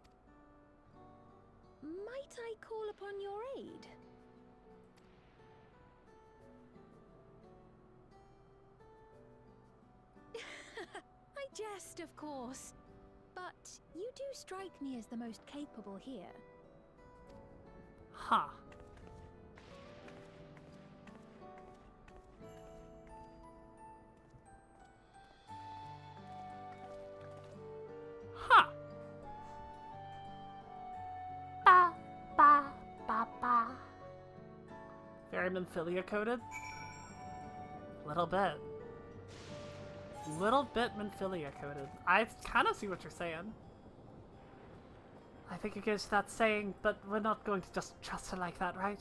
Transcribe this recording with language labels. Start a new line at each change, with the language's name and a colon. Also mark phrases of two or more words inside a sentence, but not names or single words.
English: Might I call upon your aid? I jest, of course. But you do strike me as the most capable here. Huh. Huh. Ba, ba, ba, ba. Very Nymphilia coded? Little bit. Little bit Nymphilia coded. I kind of see what you're saying. I think it goes without saying, but we're not going to just trust her like that, right?